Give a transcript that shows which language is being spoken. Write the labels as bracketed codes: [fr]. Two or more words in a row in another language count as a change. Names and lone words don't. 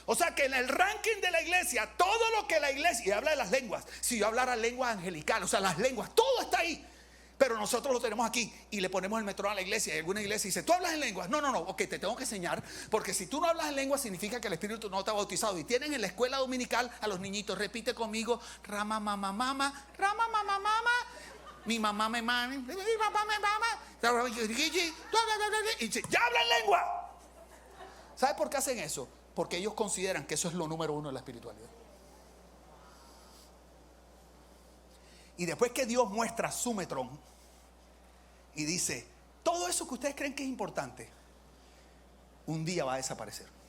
[es] O sea que en el ranking de la iglesia, todo lo que la iglesia, y habla de las lenguas, si yo hablara lenguas angelicales, o sea, las lenguas, todo está ahí. Pero nosotros lo tenemos aquí y le ponemos el metrón a la iglesia. Y alguna iglesia dice, ¿tú hablas en lenguas? No, ok, te tengo que enseñar. Porque si tú no hablas en lenguas significa que el Espíritu no te ha bautizado. Y tienen en la escuela dominical a los niñitos, repite conmigo, rama, mama, mama, rama, mama, mama. Mi mamá me mama, mi papá me mama. Y dice, ya hablan lengua. ¿Sabes por qué hacen eso? Porque ellos consideran que eso es lo número uno de la espiritualidad. Y después que Dios muestra su metrón y dice, todo eso que ustedes creen que es importante, un día va a desaparecer.